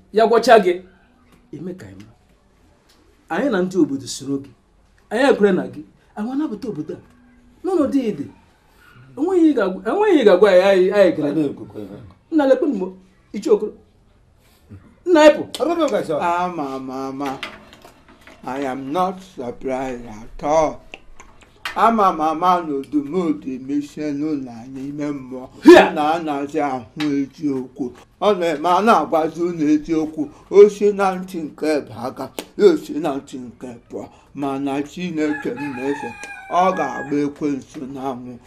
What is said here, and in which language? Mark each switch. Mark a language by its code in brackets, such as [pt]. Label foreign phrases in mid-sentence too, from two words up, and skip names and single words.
[ig] Ya gwọcha gị, ime ka ị mara. Anyị na ndị obodo soro gị. Anyị ekwere na gị. Anyị anapụta obodo a. N'ọnọdụ ị dị, enweghị ihe ị ga-agwa, enweghị ihe ị ga-agwa anyị, anyị, anyị ekele. Nna, lekwe m, Ichie Okoro. Nna, ịpụ. Ama m ama. [en] I am not surprised at all. [ig] Ama m ama na odumodu emesie n'ụlọ anyị ime mmụọ. Hia! Na a na-asị ahụ eziokwu. Ọ na-eme a na-agwazi unu eziokwu. O si na ntị nke ebe aga, ya o si na ntị nke pụọ. Mana Chineke m na-efe, ọ ga-agba ekwensu n'anwụ.